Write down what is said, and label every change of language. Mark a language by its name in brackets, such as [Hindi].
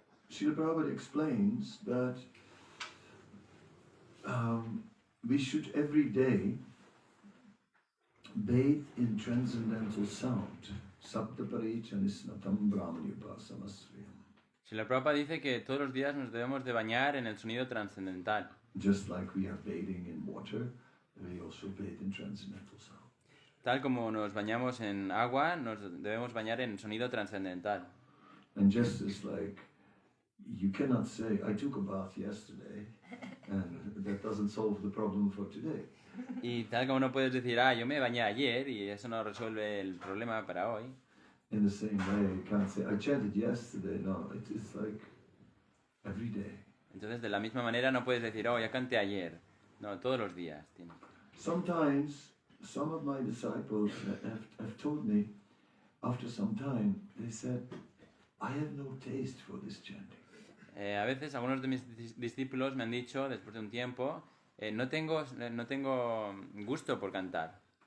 [English] Srila Prabhupada explains that we should every day bathe in transcendental sound. [Sanskrit] Saptaparichanisnatam brahmanyupasamasriyam. [Spanish] Srila Prabhupada dice que todos los días nos debemos de bañar en el sonido trascendental. [English] Just like we are bathing in water, we also bathe in transcendental sound. [Spanish] Tal como nos bañamos en agua, nos debemos bañar en sonido trascendental. [English] And just as like you cannot say, I took a bath yesterday, and that doesn't solve the problem for today. [Spanish] Y tal como no puedes decir, yo me bañé ayer y eso no resuelve el problema para hoy. [English] In the same way, you can't say, I chanted yesterday. No, it's like every day. [Spanish] Entonces, de la misma manera no puedes decir, ya canté ayer. No, todos los días. [English] Sometimes, some of my disciples have told me, after some time, they said, I have no taste for this chanting. [Spanish] A veces algunos de mis discípulos me han dicho, después de un tiempo, no tengo gusto por cantar.